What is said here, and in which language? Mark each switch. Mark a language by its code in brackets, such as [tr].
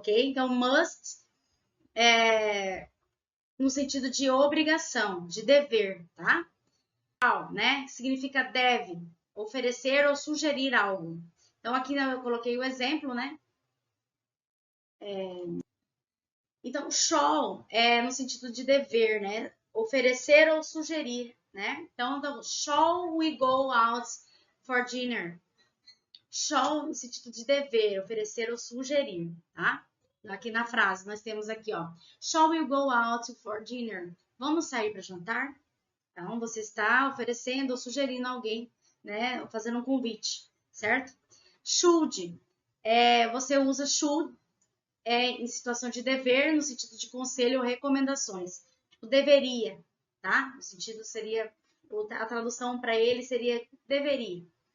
[pt] Então must no sentido de obrigação, de dever, tá? Né? Significa deve, oferecer ou sugerir algo. Então, aqui eu coloquei o exemplo, né? Então, shall é no sentido de dever, né? Oferecer ou sugerir, né? Então, [en] shall we go out for dinner? [pt] Shall no sentido de dever, oferecer ou sugerir, tá? Aqui na frase, nós temos aqui, ó. [en] Shall we go out for dinner? [pt] Vamos sair para jantar? Então, você está oferecendo ou sugerindo a alguém, né? Fazendo um convite, certo? Should. Você usa should em situação de dever, no sentido de conselho ou recomendações. Tipo, deveria, tá? O sentido seria, a tradução para ele seria deveria.